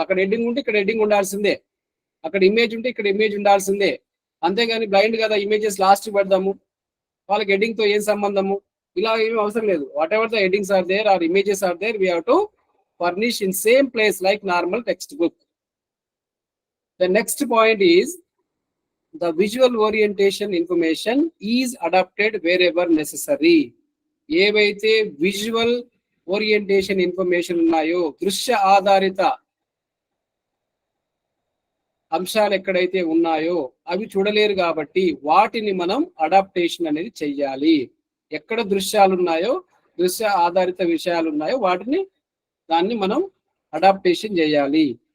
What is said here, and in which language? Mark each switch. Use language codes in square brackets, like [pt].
[te] అక్కడ హెడ్డింగ్ ఉంటే ఇక్కడ హెడ్డింగ్ ఉండాల్సిందే, అక్కడ ఇమేజ్ ఉంటే ఇక్కడ ఇమేజ్ ఉండాల్సిందే. అంతేగాని బ్లైండ్ కదా ఇమేజెస్ లాస్ట్ పెడదాము, వాళ్ళకి హెడ్డింగ్ తో ఏం సంబంధము, ఇలా ఏమీ అవసరం లేదు. [en] Whatever the headings are there or images are there, we have to furnish in same place like normal text book. The next point is the visual orientation information is adapted wherever necessary. [te] ఏవైతే visual orientation information ఉన్నాయో, దృశ్య ఆధారిత అంశాలు ఎక్కడైతే ఉన్నాయో అవి చూడలేరు కాబట్టి వాటిని మనం అడాప్టేషన్ అనేది చెయ్యాలి. ఎక్కడ దృశ్యాలు ఉన్నాయో, దృశ్య ఆధారిత విషయాలు ఉన్నాయో దాన్ని మనం అడాప్టేషన్ చేయాలి.